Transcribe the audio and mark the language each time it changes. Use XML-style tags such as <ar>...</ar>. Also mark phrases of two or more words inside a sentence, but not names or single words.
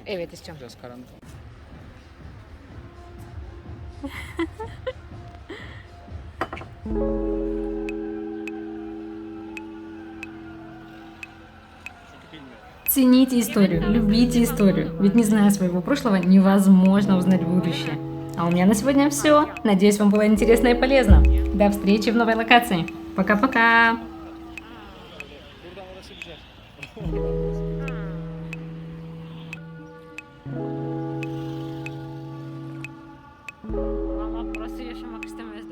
<tr>Evet, istiyorum. Biraz karanlık.</tr> <ru>Цените историю, любите историю, ведь не зная своего прошлого, невозможно узнать будущее. А у меня на сегодня все. Надеюсь, вам было интересно и полезно. До встречи в новой локации. Пока-пока!</ru> <tr>Buradan orası güzel. Valla burası yaşamak istemem.</tr>